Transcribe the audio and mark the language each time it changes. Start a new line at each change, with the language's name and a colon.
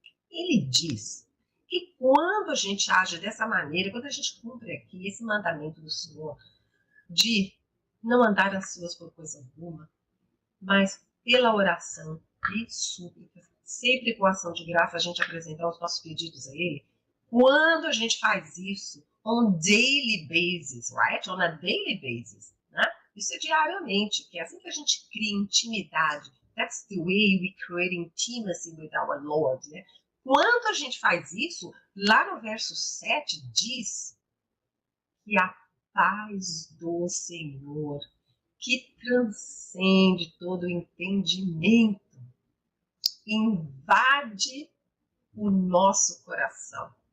Portuguese: Ele diz que quando a gente age dessa maneira, quando a gente cumpre aqui esse mandamento do Senhor de não andar ansioso por coisa alguma, mas pela oração e súplicas, sempre com ação de graça, a gente apresentar os nossos pedidos a Ele. Quando a gente faz isso
English: on daily basis, right? On a daily basis,
Portuguese: né? Isso é diariamente, porque é assim que a gente cria intimidade.
English: That's the way we create intimacy with our Lord, né?
Portuguese: Quando a gente faz isso, lá no verso 7 diz que a paz do Senhor, que transcende todo o entendimento, invade o nosso coração.